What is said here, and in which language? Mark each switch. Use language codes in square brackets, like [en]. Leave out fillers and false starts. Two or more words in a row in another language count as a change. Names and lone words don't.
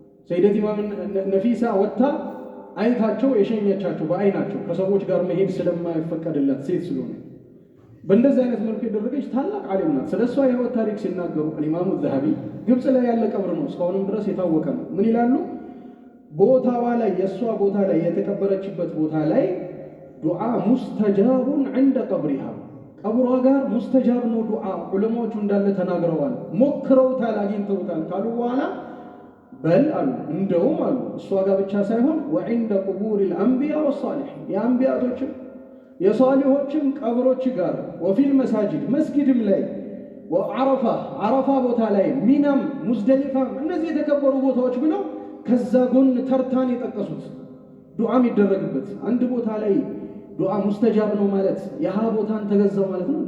[am] ሰይደት ኢማም ነፊሳ ወጣ አይታቸው የሸኘቻቸው በአይናቸው ከሰዎች ጋር መሄድ ስለማይፈቀድላት ሴት ስለሆነ በእንደዚህ አይነት መልኩ የደረገች ታላቅ ዓሊም ናት። ስለሷ የህይወት ታሪክ ሲናገሩ ኢማሙ ዘሀቢ ግብጽ ላይ ያለ ቀብር ነው፣ እስካሁንም ድረስ የታወቀ ነው። ምን ይላሉ? ቦታዋ ላይ የሷ ቦታ ላይ የተቀበረችበት ቦታ ላይ [ar] دعاء مستجاب عند قبرها [am] ቀብሯ ጋር ሙስተጃብ ነው ዱዓ ዑለማዎቹ እንዳለ ተናግረዋል። ሞክረውታል፣ አግኝተውታል ካሉ በኋላ በል አሉ እንደውም አሉ እሷ ጋር ብቻ ሳይሆን [ar] وعند قبور الانبياء والصالحين [am] የአንቢያቶችም የሷሊሆችም ቀብሮች ጋር [ar] وفي المساجد [am] መስጊድም ላይ ወዓረፋ ቦታ ላይ ሚናም ሙዝደሊፋም እነዚህ የተከበሩ ቦታዎች ብለው ከዛ ጎን ተርታን የጠቀሱት ዱዓ የሚደረግበት አንድ ቦታ ላይ [ar] دعاء مستجاب [am] ነው ማለት የሃ ቦታን ተገዛው ማለት ነው እንዴ?